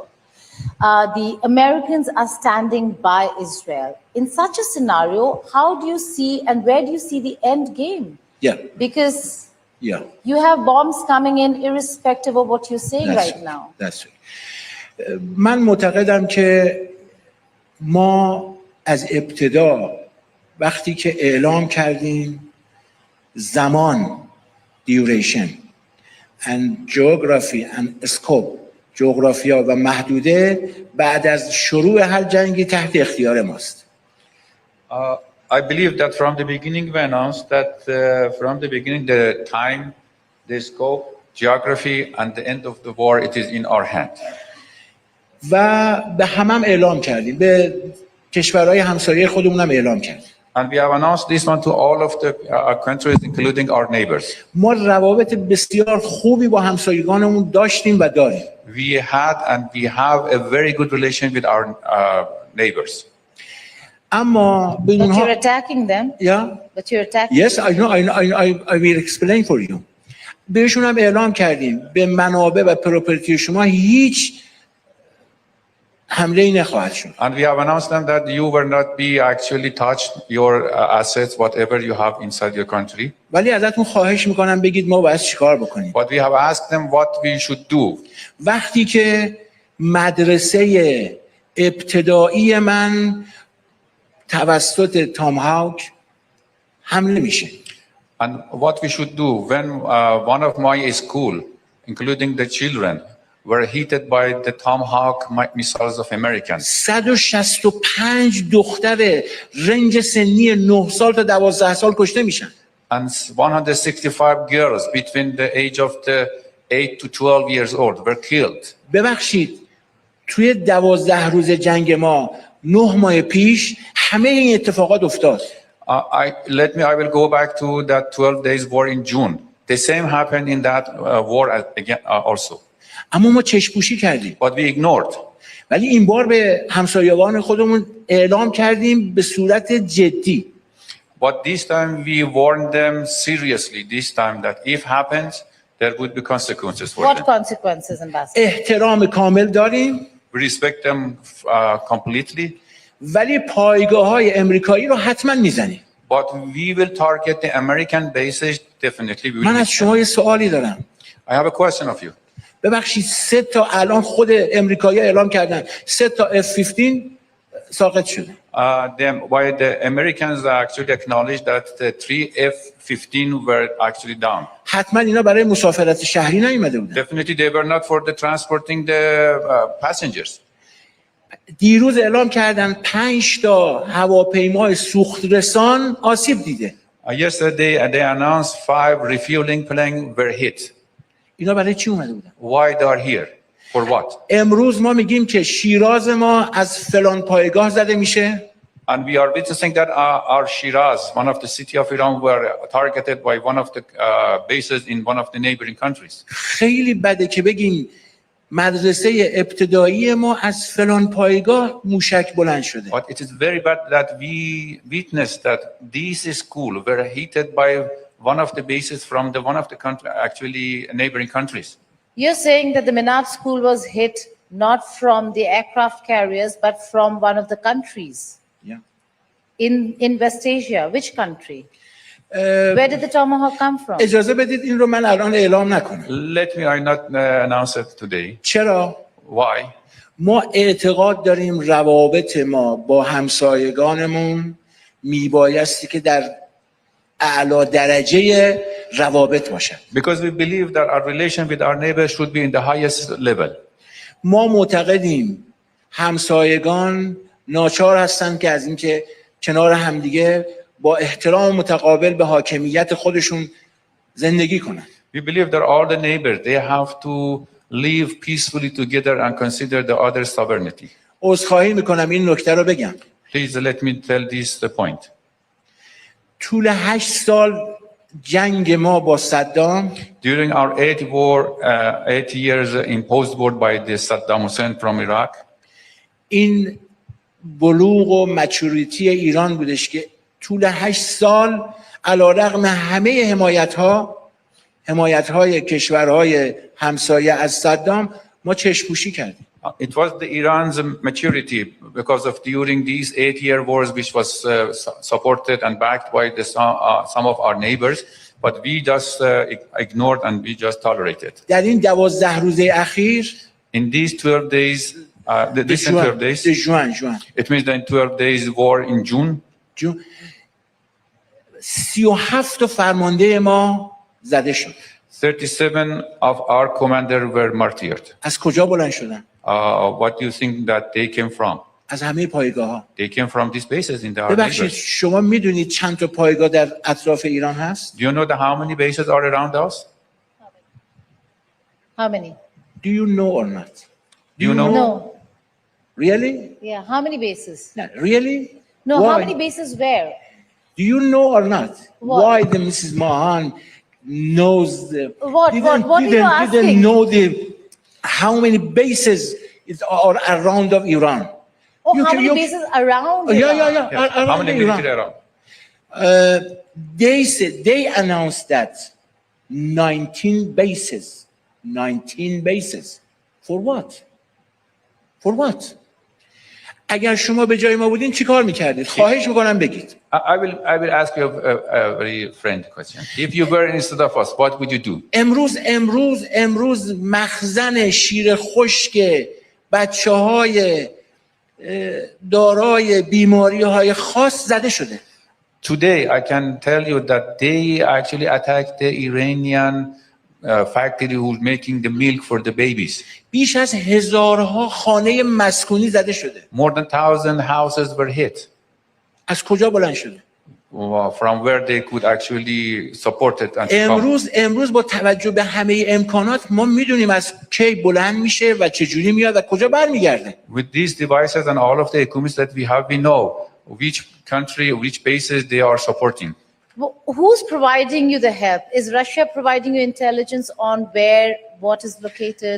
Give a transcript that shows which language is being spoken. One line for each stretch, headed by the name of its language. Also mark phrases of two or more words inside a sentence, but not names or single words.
English: The Americans are standing by Israel. In such a scenario, how do you see and where do you see the end game? Yeah. Because you have bombs coming in irrespective of what you're saying right now. That's right.
Persian: من معتقدم که ما از ابتدا وقتی که اعلام کردیم زمان
English: duration and geography and scope
Persian: جغرافیا و محدوده بعد از شروع هر جنگی تحت اختیار ماست.
English: I believe that from the beginning we announced that from the beginning the time, the scope, geography and the end of the war it is in our hand.
Persian: و به همم اعلام کردیم، به کشورهای همسایه خودمون هم اعلام کردیم.
English: And we have announced this one to all of the countries, including our neighbors.
Persian: ما روابط بسیار خوبی با همسایگانمون داشتیم و داریم.
English: We had and we have a very good relation with our neighbors.
Persian: اما
English: But you're attacking them. Yeah. But you're attacking. Yes, I know. I will explain for you.
Persian: بهشون هم اعلام کردیم به منابع و پروپرتی شما هیچ حمله نخواهد شد.
English: And we have announced them that you will not be actually touched your assets, whatever you have inside your country.
Persian: ولی ازتون خواهش میکنم بگید ما باید چیکار بکنیم.
English: But we have asked them what we should do.
Persian: وقتی که مدرسه ابتدایی من توسط تام هاوک حمله میشه.
English: And what we should do when one of my school, including the children, were heated by the Tomahawk missiles of Americans.
Persian: 165 دختر رنج سنی 9 سال تا 12 سال کشته میشن.
English: And 165 girls between the age of the 8 to 12 years old were killed.
Persian: ببخشید توی 12 روز جنگ ما 9 ماه پیش همه این اتفاقات افتاد.
English: I will go back to that 12 days war in June. The same happened in that war again also.
Persian: اما ما چشم‌پوشی کردیم.
English: But we ignored.
Persian: ولی این بار به همسایگان خودمون اعلام کردیم به صورت جدی.
English: But this time we warned them seriously. This time that if happens, there would be consequences for What them. consequences, Ambassador?
Persian: احترام کامل داریم.
English: We respect them completely.
Persian: ولی پایگاه‌های امریکایی رو حتما میزنیم.
English: But we will target the American bases. Definitely we will.
Persian: من از شما یه سوالی دارم.
English: I have a question of you.
Persian: ببخشید 3 تا الان خود امریکایی اعلام کردن 3 تا F-15 ساقط شده.
English: Why the Americans actually acknowledged that the 3 F-15 were actually down.
Persian: حتما اینا برای مسافرت شهری نیومده بودن.
English: Definitely they were not for the transporting the passengers.
Persian: دیروز اعلام کردن 5 تا هواپیمای سوخت رسان آسیب دیده.
English: Yesterday they announced 5 refueling planes were hit.
Persian: اینا برای چی اومده بودن؟
English: Why they are here? For what?
Persian: امروز ما میگیم که شیراز ما از فلان پایگاه زده میشه.
English: And we are witnessing that our Shiraz, one of the city of Iran, were targeted by one of the bases in one of the neighboring countries.
Persian: خیلی بده که بگیم مدرسه ابتدایی ما از فلان پایگاه موشک بلند شده.
English: But it is very bad that we witnessed that these schools were hit by one of the bases from one of the country, actually neighboring countries. You're saying that the Minat school was hit not from the aircraft carriers, but from one of the countries. Yeah. In West Asia, which country? Where did the Tomahawk come from?
Persian: اجازه بدید این رو من الان اعلام نکنم.
English: Let me I not announce it today.
Persian: چرا؟
English: Why?
Persian: ما اعتقاد داریم روابط ما با همسایگانمون میبایستی که در اعلی درجه روابط باشد.
English: Because we believe that our relation with our neighbors should be in the highest level.
Persian: ما معتقدیم همسایگان ناچار هستند که از اینکه کنار همدیگه با احترام متقابل به حاکمیت خودشون زندگی کنند.
English: We believe that all the neighbors they have to live peacefully together and consider the other sovereignty.
Persian: عذرخواهی میکنم این نکته رو بگم.
English: Please let me tell this the point.
Persian: طول 8 سال جنگ ما با صدام
English: During our 8 years imposed war by the Saddam Hussein from Iraq,
Persian: این بلوغ و مچوریتی ایران بودش که طول 8 سال علیرغم همه حمایت‌های کشورهای همسایه از صدام ما چشم‌پوشی کردیم.
English: it was the Iran's maturity because of during these 8-year wars which was supported and backed by some of our neighbors, but we just ignored and we just tolerated.
Persian: در این 12 روزه اخیر
English: In these 12 days, these 12 days,
Persian: جوان
English: it means that in 12 days war in June,
Persian: 37 فرمانده ما زده شد.
English: 37 of our commanders were martyred.
Persian: از کجا بلند شدن؟
English: What do you think that they came from?
Persian: از همه پایگاه‌ها.
English: They came from these bases in the
Persian: ببخشید
English: neighbors.
Persian: شما میدونید چند تا پایگاه در اطراف ایران هست؟
English: Do you know how many bases are around us? How many? Do you know or not? Do you know? No. Really? Yeah, how many bases? Really? No, Why? how many bases where? Do you know or not? What? Why the Mrs. Mahan knows the What are you asking? didn't know how many bases are around of Iran? Oh, how many bases around? Yeah. How many military around? They said they announced that 19 bases. 19 bases. For what? For what?
Persian: اگر شما به جای ما بودین چی کار میکردید؟ خواهش میکنم بگید.
English: I will ask you a very friendly question. If you were instead of us, what would you do?
Persian: امروز مخزن شیر خشک بچه‌های دارای بیماری‌های خاص زده شده.
English: Today, I can tell you that they actually attacked the Iranian factory who's making the milk for the babies.
Persian: بیش از هزارها خانه مسکونی زده شده.
English: More than 1,000 houses were hit.
Persian: از کجا بلند شده؟
English: From where they could actually support it and come.
Persian: امروز با توجه به همه امکانات ما میدونیم از کی بلند میشه و چه جوری میاد و کجا برمیگرده.
English: With these devices and all of the equipment that we have, we know which country, which bases they are supporting. Who's providing you the help? Is Russia providing you intelligence on where what is located?